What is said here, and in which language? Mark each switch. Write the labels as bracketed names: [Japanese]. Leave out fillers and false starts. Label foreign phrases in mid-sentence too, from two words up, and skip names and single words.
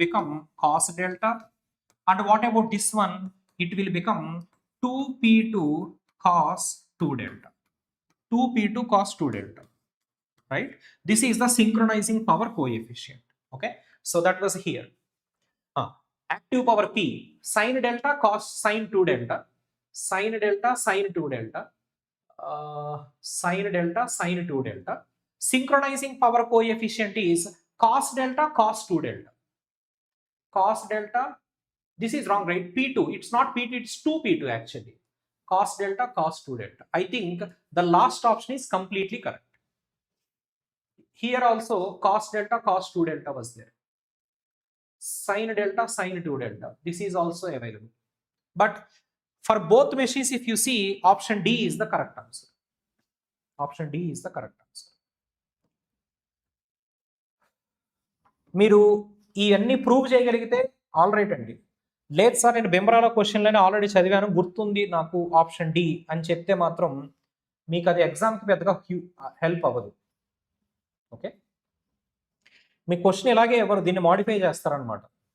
[English] It will become cos delta And what about this one? It will become 2p2 cos 2 delta. 2p2 cos 2 delta, right? This is the synchronizing power coefficient. Okay, so that was here. Active power P, sine delta cos sine 2 delta, sine delta sine 2 delta, sine delta sine 2 delta. Synchronizing power coefficient is cos delta cos 2 delta. Cos delta, this is wrong, right? P2, it's not P2, it's 2p2 actually. Cos delta cos 2 delta. I think the last option is completely correct. Here also cos delta cos 2 delta was there. Sine delta sine 2 delta. This is also available. But for both machines, if you see, option D is the correct answer. Option D is the correct answer. [Telugu] మీరు ఇవన్నీ ప్రూవ్ చేయగలిగితే [English] all right [Telugu] అండి. లేదు సార్ నేను బింబ్రాలో [English] questions already [Telugu] చదివాను గుర్తుంది నాకు [English] option D [Telugu] అని చెప్తే మాత్రం మీకు అది ఎగ్జామ్కి పెద్దగా హెల్ప్ అవ్వదు. ఓకే, మీ క్వశ్చన్ ఇలాగే ఎవరు దీన్ని మాడిఫై చేస్తారనమాట.